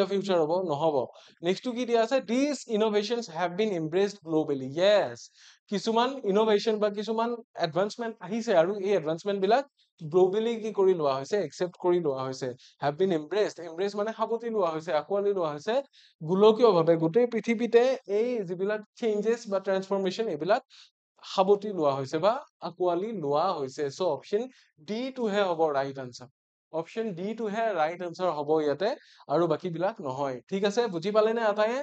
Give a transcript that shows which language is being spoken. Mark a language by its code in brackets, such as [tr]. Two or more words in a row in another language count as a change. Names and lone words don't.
[as] future হ'ব নহব নেক্সট কি দিয়া আছে [en] these innovations have been embraced globally [as] yes কিছুমান ইনোভেশন বা কিছুমান এডভান্সমেন্ট আহিছে আৰু এই এডভান্সমেন্ট বিলাক গ্লোবালি কি কৰি লোৱা হৈছে একসেপ্ট কৰি লোৱা হৈছে [en] have been embraced [as] মানে সাবতি লোৱা হৈছে আকোৱালি লোৱা হৈছে গোলকীয়ভাৱে গোটেই পৃথিৱীতে এই যিবিলাক চেঞ্জেস বা ট্ৰান্সফৰমেশন এইবিলাক সাবতি লোৱা হৈছে বা আকোৱালি লোৱা হৈছে সো [en] option D [as] টু হে হ'ব [en] right answer option D [as] টু হে [en] right answer [as] হ'ব ইয়াতে আৰু বাকি বিলাক নহয় ঠিক আছে বুজি পালে নে আটায়ে